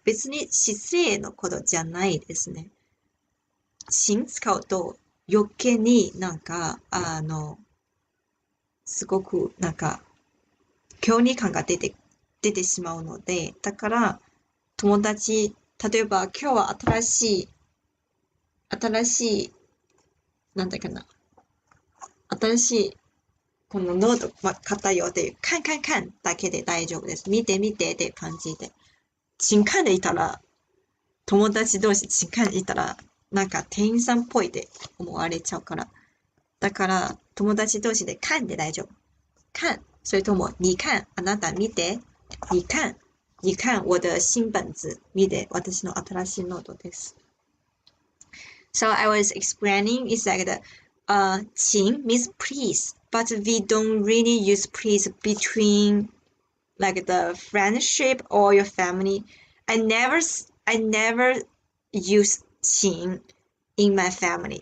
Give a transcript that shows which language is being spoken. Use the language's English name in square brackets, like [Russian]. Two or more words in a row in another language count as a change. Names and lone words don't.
[Japanese] 別に失礼のことじゃないですね。請使うと余計になんかすごくなんか距離感が出てしまうので、だから友達、例えば今日は新しい、なんだっけな、新しいこのノート買ったよっていう、カンだけで大丈夫です。見てっていう感じで。 [Chinese] 請看 [Japanese] でいたら、友達同士 [Chinese] 請看 [Japanese] でいたら、なんか店員さんっぽいって思われちゃうから。だから、友達同士で看で大丈夫。看。それとも、 [Chinese] 你看。 [Japanese] あなた見て。 [Chinese] 你看我的新本子。 [Japanese] 見て。私の新しいノートです。 [English] So I was explaining, it's like the, 请 means please, but we don't really use please between like the friendship or your family. I never use 请 in my family.